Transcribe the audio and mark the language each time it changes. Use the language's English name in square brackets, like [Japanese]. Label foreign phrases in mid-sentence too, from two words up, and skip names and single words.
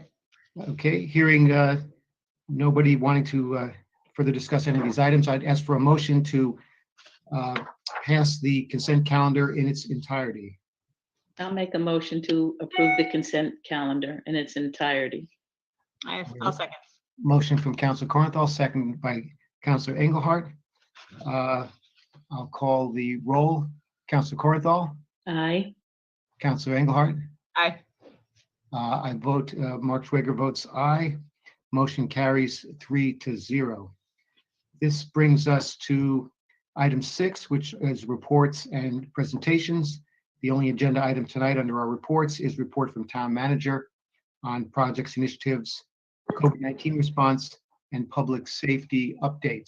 [English] Okay, hearing nobody wanting to further discuss any of these items, I'd ask for a motion to pass the consent calendar in its entirety. I'll make a motion to approve the consent calendar in its entirety. I'll second. Motion from Councilor Corenthal, second by Councilor Engelhardt. I'll call the roll. Councilor Corenthal, Aye. Councilor Engelhardt. Aye. I vote, Mark Schwager votes aye. Motion carries 3-0. This brings us to item 6, which is reports and presentations. The only agenda item tonight under our reports is report from town manager on projects, initiatives, COVID-19 response, and public safety updates.